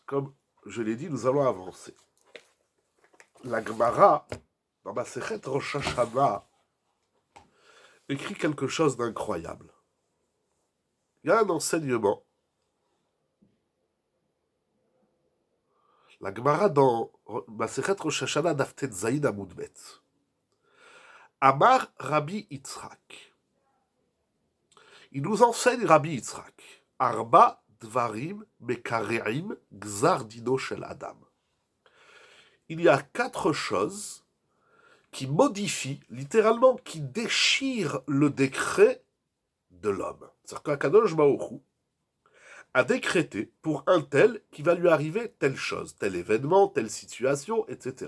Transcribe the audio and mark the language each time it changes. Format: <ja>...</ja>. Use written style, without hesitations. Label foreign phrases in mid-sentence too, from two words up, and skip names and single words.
<fr>Comme je l'ai dit, nous allons avancer. La Gemara, dans Masechet Rosh Hashanah, écrit quelque chose d'incroyable. Il y a un enseignement. La Gemara dans Masechet Rosh Hashanah</fr> <he>דף ט"ז עמוד ב. אמר רבי יצחק.</he> <fr>Il nous enseigne Rabbi Yitzhak.</fr> <he>ארבעה דברים מקרעים גזר דינו של אדם.</he> <fr>Il y a 4 choses qui modifient, littéralement, qui déchirent le décret de l'homme. C'est-à-dire qu'</fr> <he>הקדוש ברוך הוא</he> <fr>a décrété pour un tel qui va lui arriver telle chose, tel événement, telle situation, etc.</fr>